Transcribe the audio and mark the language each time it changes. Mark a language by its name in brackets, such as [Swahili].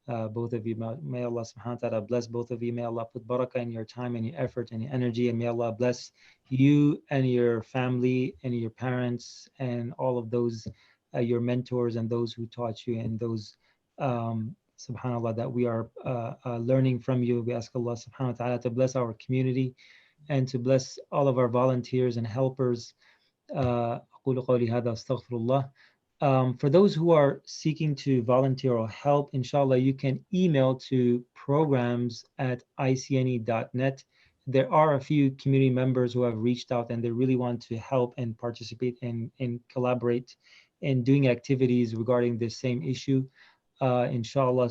[English] Both of you, may Allah subhanahu wa ta'ala bless both of you. May Allah put barakah in your time and your effort and your energy, and may Allah bless you and your family and your parents and all of those, your mentors and those who taught you and those, subhanAllah, that we are learning from you. We ask Allah subhanahu wa ta'ala to bless our community and to bless all of our volunteers and helpers. [Arabic] أقول قولي هذا أستغفر الله. [English] For those who are seeking to volunteer or help, inshallah, you can email to programs@icne.net. There are a few community members who have reached out and they really want to help and participate and collaborate in doing activities regarding this same issue, inshallah.